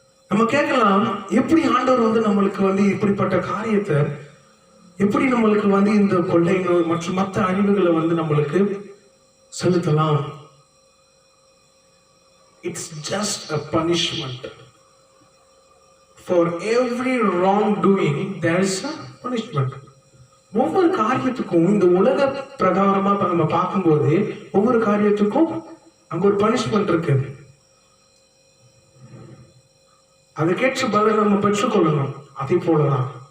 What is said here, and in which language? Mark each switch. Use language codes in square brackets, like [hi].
[ta] நம்ம கேட்கலாம், எப்படி ஆண்டவர் நம்மளுக்கு இப்படிப்பட்ட காரியத்தை எப்படி நம்மளுக்கு இந்த கொள்ளை நோய் மற்றும் மற்ற அழிவுகளை நம்மளுக்கு செலுத்தலாம்? [en] It's just a punishment. For every wrongdoing there is a punishment. [ta] ஒவ்வொரு காரியத்துக்கும் இந்த உலக பிரகாரமா நம்ம பார்க்கும்போது ஒவ்வொரு காரியத்துக்கும் அங்க ஒரு பனிஷ்மெண்ட் இருக்கு. அதுக்கேற்ற பதில் நம்ம பெற்றுக்கொள்ளணும். அதே போலதான்.